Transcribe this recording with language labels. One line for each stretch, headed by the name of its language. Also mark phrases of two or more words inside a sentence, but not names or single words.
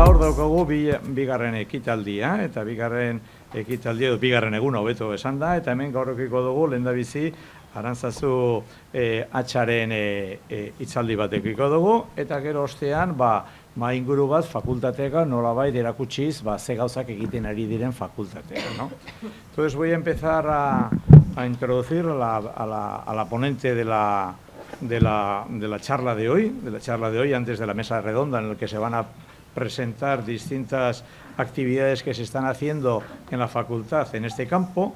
Basque: daukagu bigarren ekitaldia, eta bigarren ekitaldia, bigarren eguna hobeto esan da, eta hemen gaur edukiko dugu lehendabizi Arantzazu atxaren hitzaldi bat edukiko dugu, eta gero ostean, mahai inguru bat fakultateak nolabait erakutsiz, ze gauzak egiten ari diren fakultateak,
Spanish: ¿no? Entonces voy a empezar a introducir a la ponente de la charla de hoy, antes de la mesa redonda en la que se van a presentar distintas actividades que se están haciendo en la facultad en este campo.